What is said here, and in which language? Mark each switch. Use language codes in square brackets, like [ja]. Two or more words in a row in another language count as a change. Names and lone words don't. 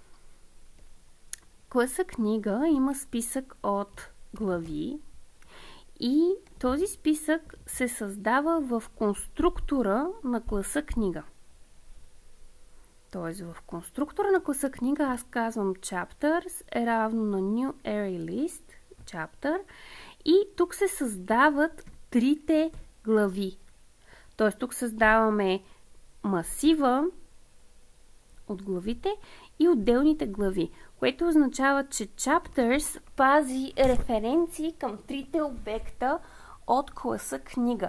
[bg] Класа книга има списък от глави И този списък се създава в конструктора на класа книга. Тоест в конструктора на класа книга аз казвам chapters е равно на [en] new array list, [bg] chapter, и тук се създават трите глави. Тоест тук създаваме масива от главите и отделните глави, което означава, че chapters пази референции към трите обекта от класа книга.